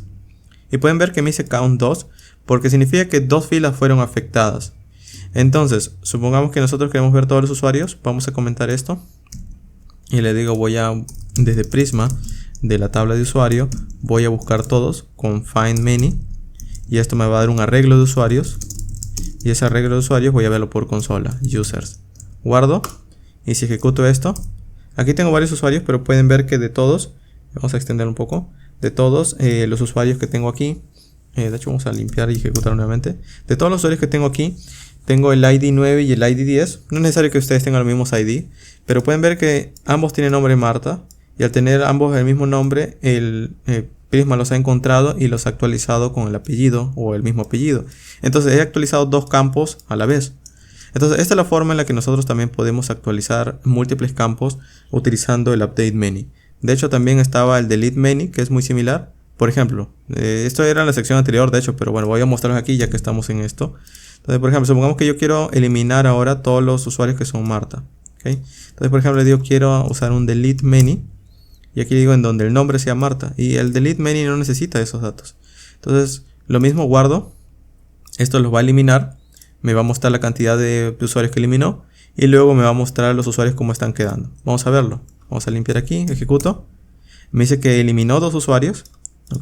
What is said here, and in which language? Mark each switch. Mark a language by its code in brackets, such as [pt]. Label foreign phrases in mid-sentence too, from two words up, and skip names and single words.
[es] Y pueden ver que me dice count 2. Porque significa que dos filas fueron afectadas. Entonces, supongamos que nosotros queremos ver todos los usuarios. Vamos a comentar esto. Y le digo, desde Prisma de la tabla de usuario, voy a buscar todos con [en] find many. [es] Y esto me va a dar un arreglo de usuarios. Y ese arreglo de usuarios voy a verlo por consola, users. Guardo. Y si ejecuto esto, aquí tengo varios usuarios, pero pueden ver que de todos, vamos a extender un poco, de todos los usuarios que tengo aquí, de hecho vamos a limpiar y ejecutar nuevamente. De todos los usuarios que tengo aquí, tengo el ID 9 y el ID 10. No es necesario que ustedes tengan los mismos ID, pero pueden ver que ambos tienen nombre Marta. Y al tener ambos el mismo nombre, el Prisma los ha encontrado y los ha actualizado con el apellido o el mismo apellido. Entonces he actualizado dos campos a la vez. Entonces esta es la forma en la que nosotros también podemos actualizar múltiples campos utilizando el [en] update many. [es] De hecho también estaba el [en] delete many, [es] que es muy similar. Por ejemplo, esto era en la sección anterior de hecho, pero bueno, voy a mostrarlos aquí ya que estamos en esto. Entonces por ejemplo, supongamos que yo quiero eliminar ahora todos los usuarios que son Marta. ¿Okay? Entonces por ejemplo le digo quiero usar un [en] delete many. [es] Y aquí digo en donde el nombre sea Marta. Y el [en] delete many [es] no necesita esos datos. Entonces lo mismo guardo. Esto los va a eliminar. Me va a mostrar la cantidad de usuarios que eliminó. Y luego me va a mostrar los usuarios cómo están quedando. Vamos a verlo. Vamos a limpiar aquí. Ejecuto. Me dice que eliminó dos usuarios. ¿Ok?